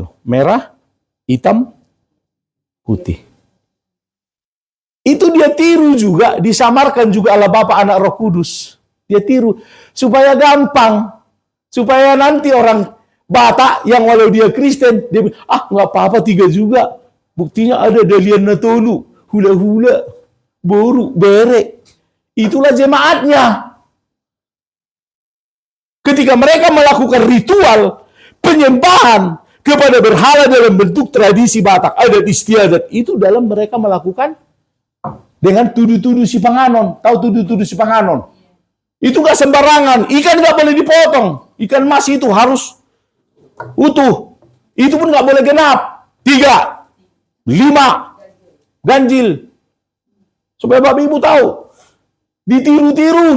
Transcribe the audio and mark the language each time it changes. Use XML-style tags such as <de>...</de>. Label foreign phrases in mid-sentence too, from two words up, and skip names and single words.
<id>Merah, hitam, putih. Itu dia tiru juga, disamarkan juga ala Bapa, Anak, Roh Kudus. Dia tiru, supaya gampang. Supaya nanti orang Batak yang walau dia Kristen, dia bilang, nggak apa-apa 3 juga. Buktinya ada</id> <bbc>dalian natolu, hula-hula, boru, bere.</bbc> <id>Itulah jemaatnya. Ketika mereka melakukan ritual penyembahan kepada berhala dalam bentuk tradisi Batak, adat istiadat, itu dalam mereka melakukan dengan</id> <bbc>tudu-tudu si Panganon.</bbc> <id>Tahu</id> <bbc>tudu-tudu si Panganon?</bbc> <id>Itu nggak sembarangan. Ikan nggak boleh dipotong. Ikan mas itu harus utuh. Itu pun nggak boleh genap. 3, 5 ganjil. Supaya Bapak Ibu tahu. Ditiru-tirunya.</id>